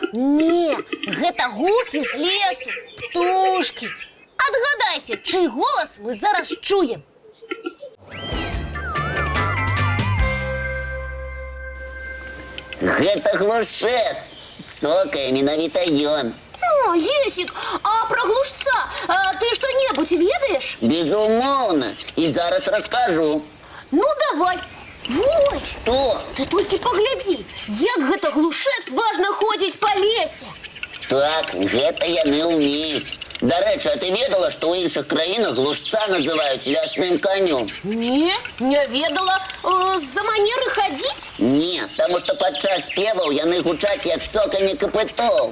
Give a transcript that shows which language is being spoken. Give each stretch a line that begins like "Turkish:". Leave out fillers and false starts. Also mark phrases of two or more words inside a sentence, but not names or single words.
Belarusian: Не, гэта гукі з лесу, птушкі. Адгадайце, чый голас мы зараз чуем? Гэта глушец. Цокае менавіта ён.
Russian: О, Есик, а про глушца ты что-нибудь ведаешь?
Belarusian: Безумоўна. І зараз раскажу. Ну, давай. Ой, Што?
Russian: ты только погляди,
Belarusian: як гэта глушец
Russian: важно ходить по лесе.
Belarusian: Так, гэта яны ўмеюць. Дарэчы, а ты ведала, што ў іншых краінах глушца называюць лясным конем? Не ведала. За манеры ходить? Не, таму што падчас спеваў яны гучаць як цоканне капытоў.